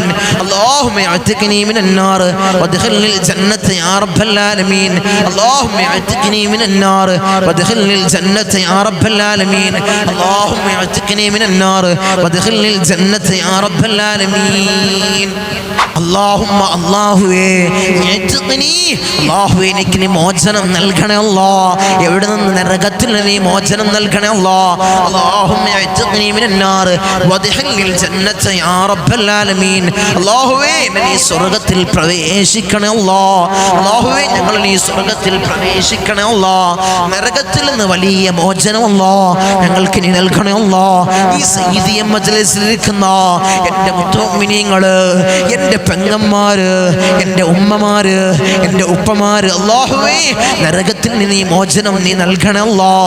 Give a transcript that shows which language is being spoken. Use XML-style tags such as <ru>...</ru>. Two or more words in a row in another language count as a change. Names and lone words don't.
<ar>اللهم اعتقني من النار وادخلني الجنة يا رب العالمين. اللهم اعتقني من النار وادخلني الجنة يا رب العالمين. اللهم اعتقني من النار وادخلني الجنة يا رب العالمين.</ar> <ml>اللهم അല്ലാഹുവേ അല്ലാഹുവേ എനിക്ക് നീ മോചനം നൽകണേ അല്ലാഹ്. എവിടെ നിന്ന്? നരകത്തിൽ നീ മോചനം നൽകണേ അല്ലാഹ്.</ml> <ar>اللهم اعتقني من النار وادخلني الجنة يا رب العالمين.</ar> <ml>അല്ലാഹുവേ നീ സ്വർഗ്ഗത്തിൽ പ്രവേശിക്കണേ അല്ലാഹ്. അല്ലാഹുവേ ഞങ്ങൾ നീ സ്വർഗ്ഗത്തിൽ പ്രവേശിക്കണേ അല്ലാഹ്. നരകത്തിൽ നിന്ന് വലിയ മോചനം അല്ലാഹ് ഞങ്ങൾക്ക് നീ നൽകണേ അല്ലാഹ്. ഈ സയ്യിദിയ മജ്ലിസിൽ ഇരിക്കുന്ന എൻ്റെ മുത്തുമിനീങ്ങള്, എൻ്റെ പെങ്ങന്മാര്, എൻ്റെ ഉമ്മമാര്, എൻ്റെ ഉപ്പമാര്, അല്ലാഹുവേ നരകത്തിൽ നീ മോചനം നീ നൽകണേ അല്ലാഹ്.</ml>